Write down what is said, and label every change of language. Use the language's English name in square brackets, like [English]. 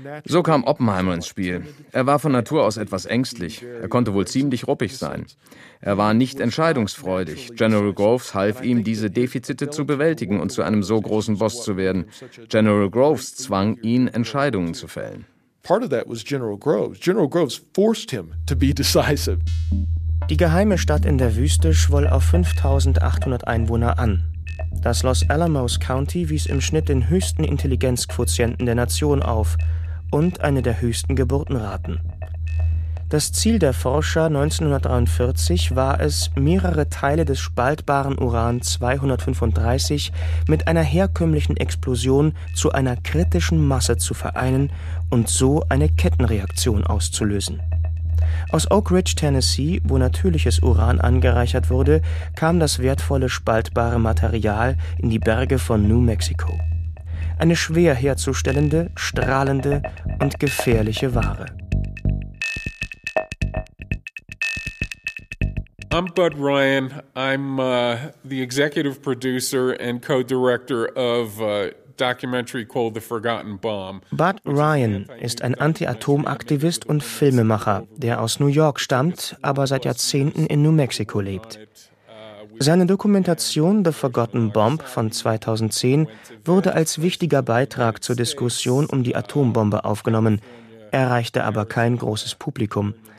[German] So kam Oppenheimer ins Spiel. Er war von Natur aus etwas ängstlich. Er konnte wohl ziemlich ruppig sein. Er war nicht entscheidungsfreudig. General Groves half ihm, diese Defizite zu bewältigen und zu einem so großen Boss zu werden. General Groves zwang ihn, Entscheidungen zu fällen. [English] Part of that was General Groves. General Groves forced him to be decisive. [German] Die geheime Stadt in der Wüste schwoll auf 5.800 Einwohner an. Das Los Alamos County wies im Schnitt den höchsten Intelligenzquotienten der Nation auf und eine der höchsten Geburtenraten. Das Ziel der Forscher 1943 war es, mehrere Teile des spaltbaren Uran-235 mit einer herkömmlichen Explosion zu einer kritischen Masse zu vereinen und so eine Kettenreaktion auszulösen. Aus Oak Ridge, Tennessee, wo natürliches Uran angereichert wurde, kam das wertvolle spaltbare Material in die Berge von New Mexico. Eine schwer herzustellende, strahlende und gefährliche Ware. [English] I'm Bud Ryan. I'm the executive producer and co-director of documentary called The Forgotten Bomb. [German] Bud Ryan ist ein Anti-Atom-Aktivist und Filmemacher, der aus New York stammt, aber seit Jahrzehnten in New Mexico lebt. Seine Dokumentation The Forgotten Bomb von 2010 wurde als wichtiger Beitrag zur Diskussion um die Atombombe aufgenommen, erreichte aber kein großes Publikum.